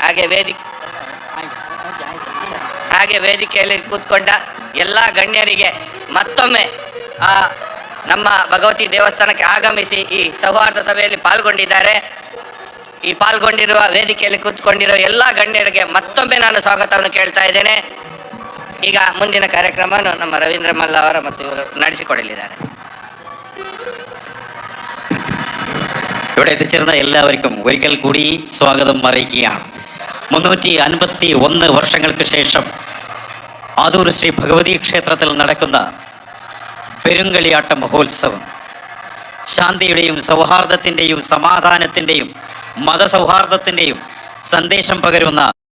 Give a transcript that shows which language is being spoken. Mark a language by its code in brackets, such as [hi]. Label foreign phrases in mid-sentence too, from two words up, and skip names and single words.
[kn] ಹಾಗೆ ವೇದಿಕೆಯಲ್ಲಿ ಕೂತ್ಕೊಂಡ ಎಲ್ಲ ಗಣ್ಯರಿಗೆ ಮತ್ತೊಮ್ಮೆ ನಮ್ಮ ಭಗವತಿ ದೇವಸ್ಥಾನಕ್ಕೆ ಆಗಮಿಸಿ ಈ ಸೌಹಾರ್ದ ಸಭೆಯಲ್ಲಿ ಪಾಲ್ಗೊಂಡಿದ್ದಾರೆ. ಈ ಪಾಲ್ಗೊಂಡಿರುವ ವೇದಿಕೆಯಲ್ಲಿ ಕೂತ್ಕೊಂಡಿರುವ ಎಲ್ಲ ಗಣ್ಯರಿಗೆ ಮತ್ತೊಮ್ಮೆ ನಾನು ಸ್ವಾಗತವನ್ನು ಕೇಳ್ತಾ ಇದ್ದೇನೆ. ಈಗ ಮುಂದಿನ ಕಾರ್ಯಕ್ರಮವನ್ನು ನಮ್ಮ ರವೀಂದ್ರ ಮಲ್ಲ ಅವರ ಮತ್ತು ಇವರು ನಡೆಸಿಕೊಡಲಿದ್ದಾರೆ. [ml] ഇവിടെ എത്തിച്ചേർന്ന എല്ലാവർക്കും ഒരിക്കൽ കൂടി സ്വാഗതം അറിയിക്കുകയാണ്. 351 വർഷങ്ങൾക്ക് ശേഷം ആദൂർ ശ്രീ ഭഗവതി ക്ഷേത്രത്തിൽ നടക്കുന്ന പെരുങ്കളിയാട്ട മഹോത്സവം ശാന്തിയുടെയും സൗഹാർദ്ദത്തിൻ്റെയും സമാധാനത്തിൻ്റെയും മതസൗഹാർദ്ദത്തിൻ്റെയും സന്ദേശം പകരുന്ന